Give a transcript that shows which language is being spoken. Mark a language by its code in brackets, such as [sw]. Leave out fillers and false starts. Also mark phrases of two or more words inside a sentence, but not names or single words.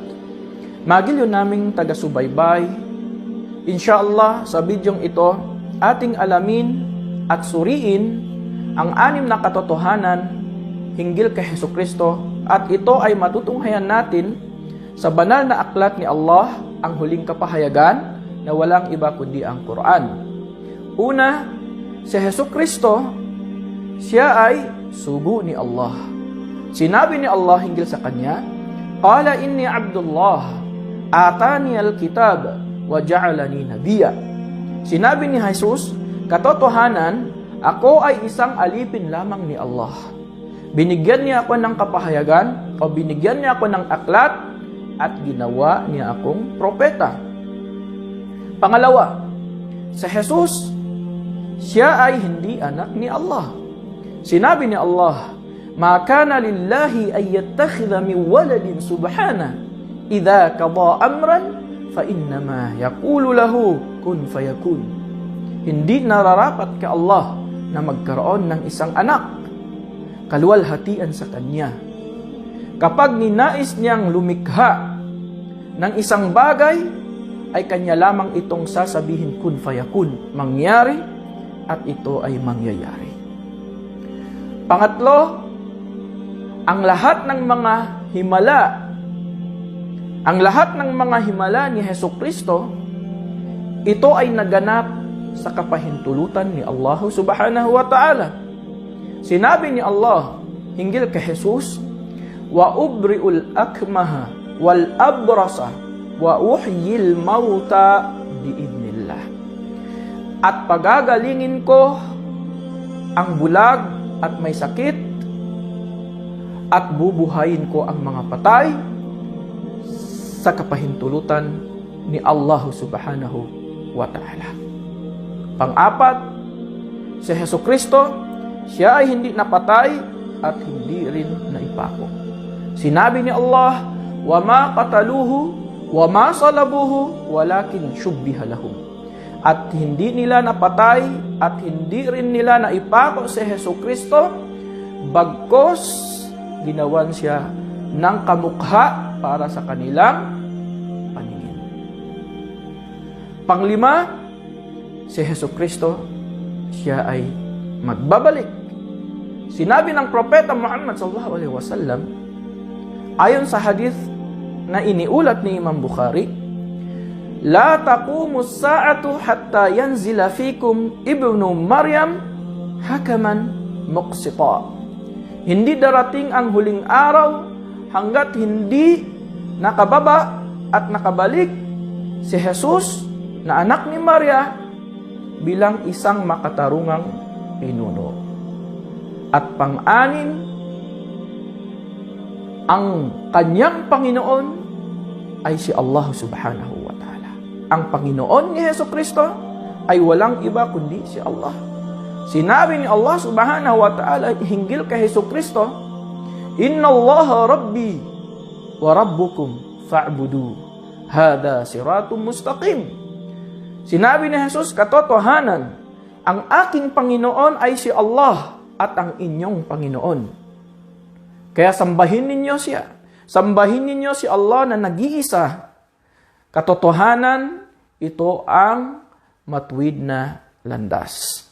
[tl] Magiliw naming taga-subaybay. Insyaallah sa bidyong ito, ating alamin at suriin ang 6 na katotohanan hinggil kay Hesukristo, at ito ay matutunghayan natin sa banal na aklat ni Allah, ang huling kapahayagan na walang iba kundi ang Quran. Una, si Hesukristo, siya ay sugo ni Allah. Sinabi ni Allah hinggil sa kanya, [ar] "قال إني عبد الله آتاني الكتاب وجعلني نبيا." [tl] Sinabi ni Jesus, katotohanan, ako ay isang alipin lamang ni Allah. Binigyan niya ako ng kapahayagan o binigyan niya ako ng aklat at ginawa niya akong propeta. Pangalawa, si Jesus, siya ay hindi anak ni Allah. Sinabi ni Allah, [ar] "ما كان لله أن يتخذ من ولد سبحانه إذا قضى أمرا فإنما يقول له كن فيكون." [tl] Hindi nararapat kay Allah na magkaroon ng isang anak, kaluwalhatian sa kanya. Kapag ninais niyang lumikha ng isang bagay, ay kanya lamang itong sasabihin [ar] كن فيكون, [tl] mangyari, at ito ay mangyayari. Pangatlo, ang lahat ng mga himala ni Hesukristo, ito ay naganap sa kapahintulutan ni Allah [ar] سبحانه وتعالى. [tl] Sinabi ni Allah hinggil kay Jesus, [ar] "وأبرئ الأكمه والأبرص وأحيي الموتى بإذن الله." [tl] At pagagalingin ko ang bulag at may sakit, at bubuhayin ko ang mga patay sa kapahintulutan ni Allah [ar] سبحانه وتعالى. [tl] Pang-apat, si Hesukristo, siya ay hindi napatay at hindi rin naipako. Sinabi ni Allah, [ar] "وما قتلوه وما صلبوه ولكن شبه لهم." [tl] At hindi nila napatay at hindi rin nila naipako si Hesukristo, bagkos ginawan siya ng kamukha para sa kanilang paningin. Panglima, si Hesukristo, siya ay magbabalik. Sinabi ng propeta Muhammad [ar] صلى الله عليه وسلم, [tl] ayon sa hadith na iniulat ni Imam Bukhari, [ar] "لا تقوم الساعة حتى ينزل فيكم ابن مريم حكما مقسطا." [tl] Hindi darating ang huling araw hanggat hindi nakababa at nakabalik si Jesus na anak ni Maria bilang isang makatarungang pinuno. At pang-anim, ang kanyang Panginoon ay si Allah [ar] سبحانه وتعالى. [tl] Ang Panginoon ni Hesukristo ay walang iba kundi si Allah. Sinabi ni Allah [ar] سبحانه وتعالى [tl] hinggil kay Hesukristo, [ar] "إن الله ربي وربكم فاعبدوه. هذا صراط مستقيم." [tl] Sinabi ni Jesus, katotohanan, ang aking Panginoon ay si Allah at ang inyong Panginoon. Kaya sambahin ninyo siya. Sambahin ninyo si Allah na nag-iisa. Katotohanan, ito ang matuwid na landas.